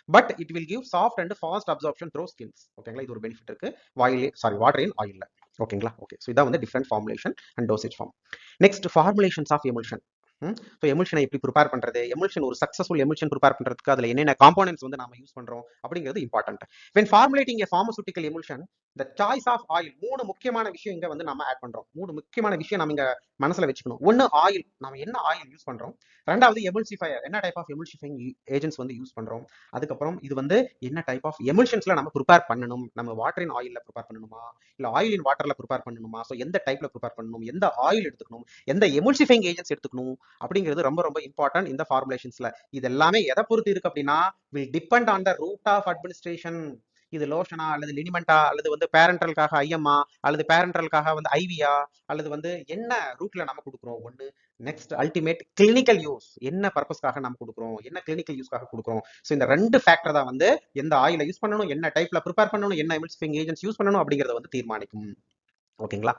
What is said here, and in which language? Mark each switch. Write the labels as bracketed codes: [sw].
[en] But it will give soft and fast absorption through skins. [ta] ஓகேங்களா, இது ஒரு benefit இருக்கு வாட்டர் இன் ஆயில்ல. ஓகேங்களா. [en] okay, so [ta] இதான் வந்து [en] Different formulation and dosage form. Next formulations of emulsion. [ta] So எமுல்ஷனை எப்படி ப்ரிப்பேர் பண்றது, எமுல்ஷன் ஒரு சக்சஸ்ஃபுல் எமுல்ஷன் ப்ரிப்பேர் பண்றதுக்கு அதுல என்னென்ன காம்போனன்ட்ஸ் வந்து நம்ம யூஸ் பண்றோம் அப்படிங்கிறது important. [en] when formulating a pharmaceutical emulsion, the choice of oil, [ta] மூணு முக்கியமான விஷயம் இங்க வந்து நம்ம ஆட் பண்றோம். மூணு முக்கியமான விஷயம் நம்ம இங்க மனசுல வச்சுக்கணும். ஒன்னு ஆயில், நம்ம என்ன ஆயில் யூஸ் பண்றோம். ரெண்டாவது எமுல்சிஃபயர், என்ன டைப் ஆஃப் எமுல்சிஃபைங் ஏஜென்ட்ஸ் வந்து யூஸ் பண்றோம். அதுக்கப்புறம் இது வந்து என்ன டைப் ஆஃப் எமுல்ஷன்ஸ்ல நம்ம ப்ரிப்பேர் பண்ணணும். நம்ம வாட்டர் இன் ஆயில்ல ப்ரிப்பேர் பண்ணணுமா, இல்ல ஆயில் இன் வாட்டர்ல ப்ரிப்பேர் பண்ணணுமா, ஸோ எந்த டைப்ல ப்ரிப்பேர் பண்ணணும், எந்த ஆயில் எடுத்துக்கணும், எந்த எமுல்சிஃபைங் ஏஜென்ட்ஸ் எடுத்துக்கணும் அப்படிங்கிறது ரொம்ப ரொம்ப இம்பார்ட்டன்ட் இந்த ஃபார்முலேஷன்ஸ்ல. இது எல்லாமே எதை பொறுத்து இருக்கு அப்படின்னா [en] will depend on the route of administration. [ta] இது லோஷனா அல்லது லினிமெண்டா அல்லது வந்து பேரண்டலுக்காக ஐஎம்ஆ அல்லது பேரண்டலுக்காக வந்து ஐவியா அல்லது வந்து என்ன ரூட்ல நம்ம கொடுக்குறோம் ஒன்று. நெக்ஸ்ட் அல்டிமேட் கிளினிக்கல் யூஸ், என்ன பர்பஸ்க்காக நம்ம கொடுக்குறோம், என்ன கிளினிக்கல் யூஸ்க்காக கொடுக்குறோம். ஸோ இந்த ரெண்டு ஃபேக்டர் தான் வந்து எந்த ஆயில யூஸ் பண்ணணும், என்ன டைப்ல ப்ரிப்பேர் பண்ணணும், என்ன எமல்சிஃபைங் ஏஜென்ட்ஸ் யூஸ் பண்ணணும் அப்படிங்கறத வந்து தீர்மானிக்கும். ஓகேங்களா.